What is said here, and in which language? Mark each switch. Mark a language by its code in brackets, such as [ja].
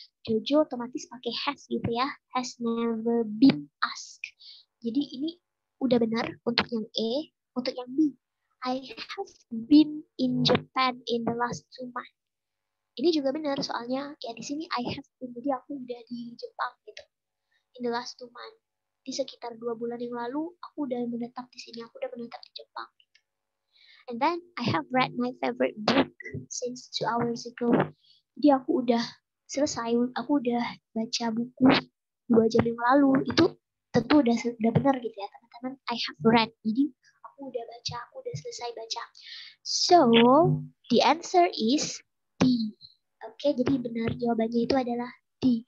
[id] Jojo otomatis pakai has gitu ya, [en] has never been asked. [id] Jadi ini udah benar untuk yang A. Untuk yang B, [en] I have been in Japan in the last 2 months. [id] Ini juga benar soalnya ya di sini [en] I have been, [id] jadi aku udah di Jepang gitu. In the last 2 months. Di sekitar 2 bulan yang lalu aku udah menetap di sini, aku udah menetap di Jepang. Gitu. [en] And then I have read my favorite book since 2 hours ago. [id] Jadi aku udah selesai, aku udah baca buku 2 jam yang lalu. Itu tentu udah benar gitu ya teman-teman. I have read. Jadi aku udah baca, aku udah selesai baca. [en] So, the answer is D. [id] Oke, jadi benar jawabannya itu adalah D.